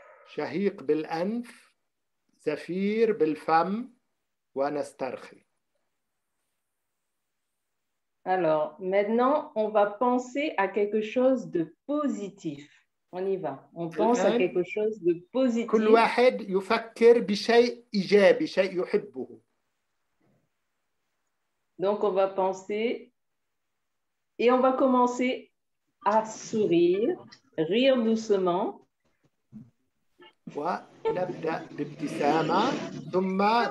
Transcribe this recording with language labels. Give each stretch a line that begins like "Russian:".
Arabic: شهيق بالأنف، زفير بالفم ونسترخي.
French: Alors, maintenant, on va penser à quelque chose de positif. On y va. On pense à quelque chose de positif.
Arabic: كل واحد يفكر بشيء إيجابي، شيء يحبه.
French: Donc, on va penser et on va commencer à sourire, rire doucement.
Arabic: ونبدأ بابتسامة ثم